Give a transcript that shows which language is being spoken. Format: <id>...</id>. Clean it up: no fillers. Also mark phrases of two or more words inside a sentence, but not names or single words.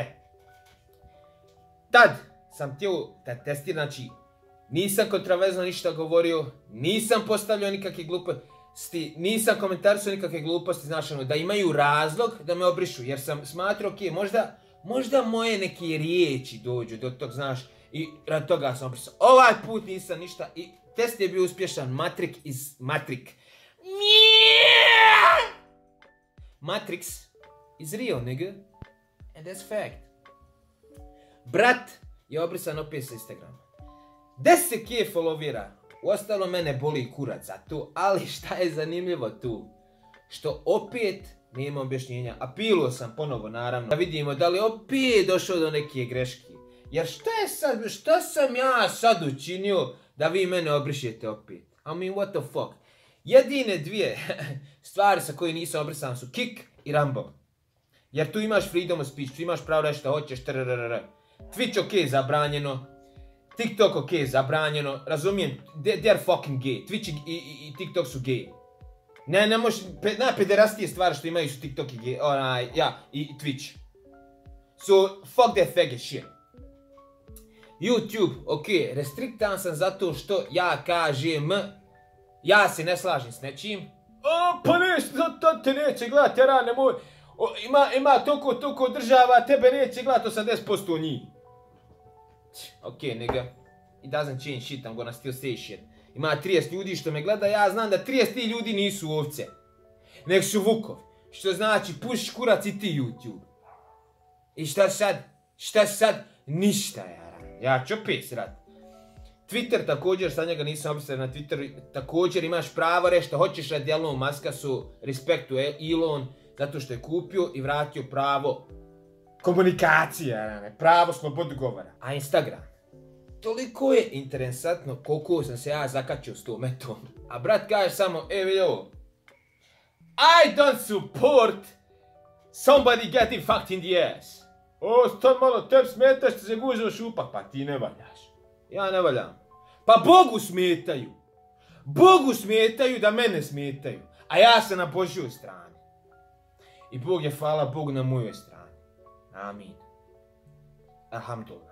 <bs>Tad sam htio da testiram, znači nisam kontraverzno ništa govorio, nisam postavljao nikakve gluposti, nisam komentarisao nikakve gluposti, znači da imaju razlog da me obrišu, jer sam smatrao, ok, možda moje neke riječi dođu do tog, znaš, i rad toga sam obrisao. Ovaj put nisam ništa i test je bio uspješan.</bs> <en>Matrix is Matrix. Matrix is real, nigga. And that's fact.</en> <bs>Brat je obrisan opet sa Instagrama. 10k followera. Uostalo mene boli kurac za to, ali šta je zanimljivo tu? Što opet nema objašnjenja. Apilo sam ponovo, naravno, da vidimo da li opet došao do neke greške. Jer šta sam ja sad učinio da vi mene obrišete opet?</bs> <en>I mean, what the fuck?</en> <bs>Jedine dvije stvari sa koje nisam obrisan su Kik i Rumble. Jer tu imaš</bs> <en>freedom of speech,</en> <bs>tu imaš pravo reći šta hoćeš, Twitch ok, zabranjeno. TikTok ok, zabranjeno. Razumijem,</bs> <en>they're fucking gay.</en> <bs>Twitch i TikTok su gay. Ne možeš, najpederastije stvari što imaju su TikTok i gay, i Twitch.</bs> <en>So, fuck that faggot shit.</en> <bs>YouTube, ok, restriktan sam zato što ja kažem, ja se ne slažem s nečim. Pa to te neće gledati, nemoj. Ima toliko država, tebe neće gledati 80% njih.</bs> <en>Okay, nigga. It doesn't change shit, I'm gonna still say shit.</en> <bs>Ima 30 ljudi što me gleda, ja znam da 30 ljudi nisu ovce. Nek su vukovi. Što znači, pušiš kurac i ti YouTube. I šta sad? Šta sad? Ništa, jara. Ja ću opet srat. Twitter također, sad njega nisam opisao na Twitter, također imaš pravo reći što hoćeš radi Elon Muska su respektu Elon, zato što je kupio i vratio pravo komunikacije, jara. Pravo slobodu govora. A Instagram? Toliko je interesantno koliko sam se ja zakačio s tom metom. A brat kaže samo, vidio,</bs> <en>I don't support somebody getting fucked in the ass.</en> <bs>Stan malo, tebi smeta što se gužio šupak, pa ti ne valjaš. Ja ne valjam. Pa Bogu smetaju. Bogu smetaju da mene smetaju. A ja sam na Božjoj strani. I Bog je, hvala Bogu, na mojoj strani. Amin. Alhamdulillah.</bs>